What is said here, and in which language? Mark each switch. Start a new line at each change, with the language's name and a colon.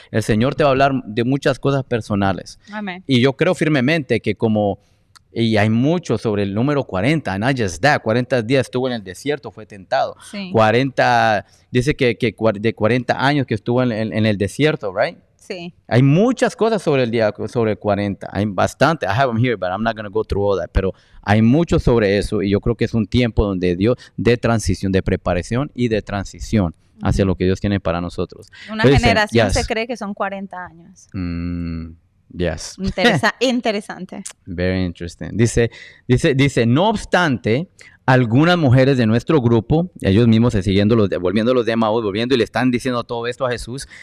Spanish: El Señor te va a hablar de muchas cosas personales. Amén. Y yo creo firmemente que y hay mucho sobre el número 40,
English: not just that,
Spanish: 40 días estuvo en el desierto, fue tentado. Sí. 40, dice que de 40 años que estuvo en el desierto, right? Sí. Hay muchas cosas sobre el 40, hay bastante.
English: I have them here, but I'm not going to go through all that.
Spanish: Pero hay mucho sobre eso, y yo creo que es un tiempo donde Dios, de transición, de preparación y de transición hacia lo que Dios tiene para nosotros. Una generación se cree que son 40 años.
English: Yes.
Spanish: Interesante.
English: Very interesting.
Spanish: Dice, no obstante, algunas mujeres de nuestro grupo, ellos mismos volviendo los de Emaús, volviendo y le están diciendo todo esto a Jesús.